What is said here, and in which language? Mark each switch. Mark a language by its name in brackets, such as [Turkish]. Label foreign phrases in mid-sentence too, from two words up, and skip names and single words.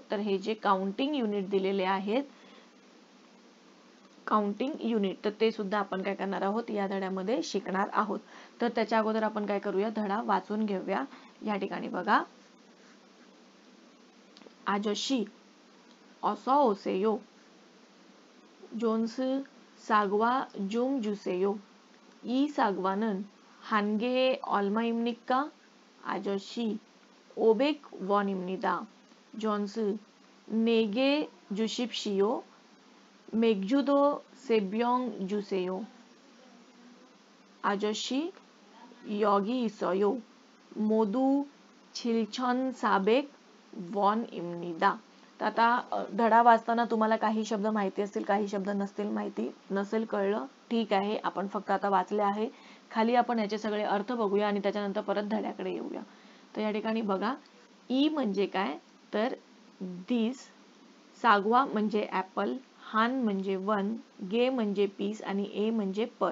[Marathi] तर हे जे काउंटिंग युनिट दिलेले आहेत, काउंटिंग युनिट, तर ते सुद्धा आपण काय करणार आहोत? या धड्यामध्ये शिकणार आहोत. तर त्याच्या अगोदर आपण काय करूया? धडा वाचून घेऊया. या ठिकाणी बघा. [Korean] 아저씨 어서 오세요 존스 사과 좀 주세요 이 사과는 한 개의 얼마입니까? 아저씨 500원입니다. 존스 4개 주십시오. 맥주도 3병 주세요. 아저씨 여기 있어요. 모두 7,400원입니다. [Marathi] तर आता धडा वाचताना तुम्हाला काही शब्द माहिती असतील, काही शब्द नसतील, माहिती नसेल कळलं, ठीक आहे. आपण फक्त आता वाचले आहे. खाली आपण याचे सगळे अर्थ बघूया आणि त्याच्यानंतर परत धड्याकडे येऊया. तर या ठिकाणी बघा, ई म्हणजे काय? तर दिस, सागवा म्हणजे ऍपल, हान म्हणजे वन, गे म्हणजे पीस आणि ए म्हणजे पर.